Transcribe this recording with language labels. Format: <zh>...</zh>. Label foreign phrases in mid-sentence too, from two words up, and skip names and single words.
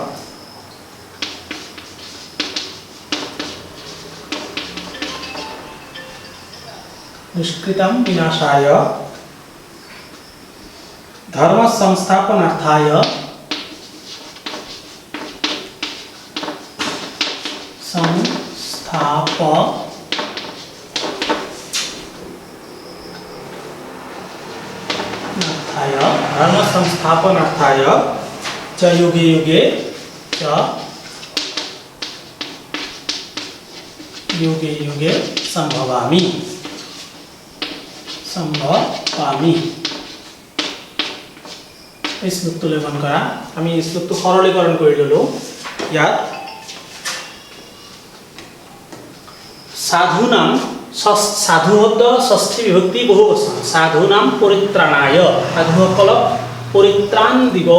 <sa>धर्म संस्थापनार्थाय धर्म संस्थापनार्थाय च युगे युगे</sa> <as>संभवामि এই শ্লোকটো লেখন কৰা আমি এই শ্লোকটো সৰলীকৰণ কৰি ললো ইয়াত সাধুনাম সাধু শব্দ ষষ্ঠী বিভক্তি বহুবচন</as> <sa>সাধুনাম পৰিত্ৰাণায়</sa> <as>সাধুসকলক পৰিত্ৰাণ দিবৰ</as>